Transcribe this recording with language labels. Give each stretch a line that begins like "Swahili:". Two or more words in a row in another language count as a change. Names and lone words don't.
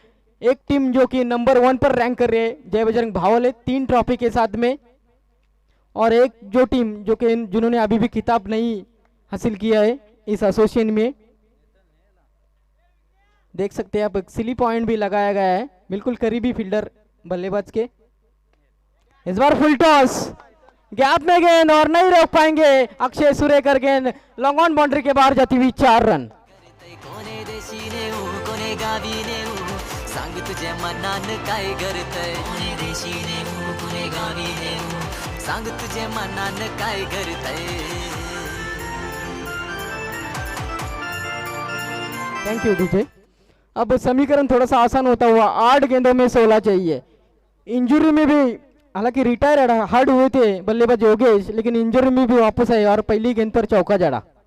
Hindi: एक टीम जो कि नंबर 1 पर रैंक कर रही है, जय बजरंग भावल है 3 ट्रॉफी के साथ में, और एक जो टीम जो कि जिन्होंने अभी भी खिताब नहीं हासिल किया है इस एसोसिएशन में। देख सकते हैं आप
English: silly point
Hindi: भी लगाया गया है, बिल्कुल करीबी फील्डर बल्लेबाज के। इस बार
English: full toss,
Hindi: गैप में गेंद और नहीं रोक पाएंगे अक्षय सुरेकर, गेंद
English: long on boundary
Hindi: के बाहर जाती हुई 4 रन।
Marathi: कोणे देशीने कोणे गावीने सांग तुझे मनान काय करतय, कोणे देशीने कोणे गावीने सांग तुझे मनान काय करतय।
English: thank you DJ.
Hindi: अब समीकरण थोड़ा सा आसान होता हुआ, 8 गेंदों में 16 चाहिए। इंजरी में भी, हालांकि
English: retire hurt
Hindi: हुए थे बल्लेबाज योगेश, लेकिन इंजरी में भी वापस आए और पहली गेंद पर चौका जड़ा।